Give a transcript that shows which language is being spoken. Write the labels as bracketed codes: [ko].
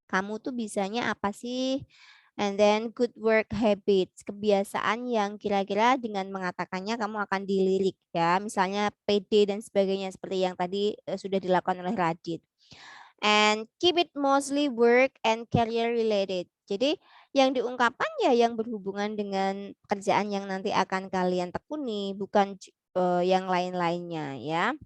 [id] Kamu tuh bisanya apa sih? [en] And then good work habits, [id] kebiasaan yang kira-kira dengan mengatakannya kamu akan dilirik ya. Misalnya PD dan sebagainya seperti yang tadi sudah dilakukan oleh Radit. [en] And keep it mostly work and career related. [id] Jadi yang diungkapkan ya yang berhubungan dengan pekerjaan yang nanti akan kalian tekuni, bukan yang lain-lainnya ya.